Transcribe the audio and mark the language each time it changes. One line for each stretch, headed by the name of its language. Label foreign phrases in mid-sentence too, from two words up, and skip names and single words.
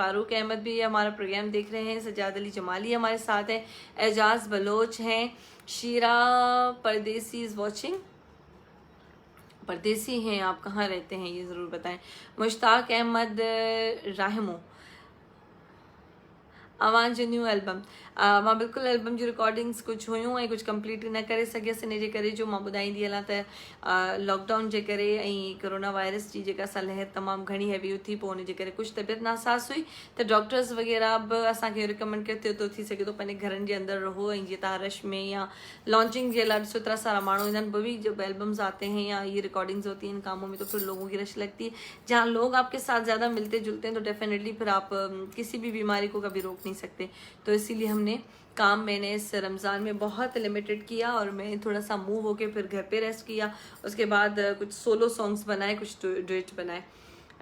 Hindi: फारूक अहमद भी हमारा प्रोग्राम देख रहे हैं, सजाद अली जमाली हमारे साथ है, एजाज बलोच हैं, शीरा परदेसी
English: is watching,
Hindi: परदेसी हैं आप, कहाँ रहते हैं ये ज़रूर बताएं।
Sindhi: मुश्ताक अहमद राहमो, आवाज़ जो
English: new album
Sindhi: मां बिल्कुल एल्बम जी रिकॉर्डिंग्स कुछ हुयूं ऐं कुछ कंप्लीट न करे सघियसि, इन जे करे जो मां ॿुधाईंदी हलां त लॉकडाउन जे करे ऐं कोरोना वायरस जी जेका सा लहर तमामु घणी हैवी थी, पोइ उन जे करे कुझु तबियत नासाज़ हुई, त डॉक्टर्स वग़ैरह बि असांखे रिकमेंड कयो तो थी सघे तो पंहिंजे घरनि जे अंदरि रहो, ऐं जीअं तव्हां रश में या लॉन्चिंग
Hindi: के लिए
Sindhi: ॾिसो एतिरा सारा माण्हू ईंदा आहिनि,
Hindi: भी जब एल्बम्स आते हैं या ये रिकॉर्डिंग्स होती हैं इन कामों में, तो फिर लोगों की रश लगती है, जहाँ लोग आपके साथ ज़्यादा मिलते जुलते हैं तो डेफिनेटली फिर आप किसी भी बीमारी को कभी रोक नहीं सकते। तो इसीलिए हमने काम मैंने इस रमज़ान में बहुत लिमिटेड किया, और मैं थोड़ा सा मूव होके फिर घर पे रेस्ट किया, उसके बाद कुछ
English: solo songs
Hindi: बनाए, कुछ डुएट बनाए।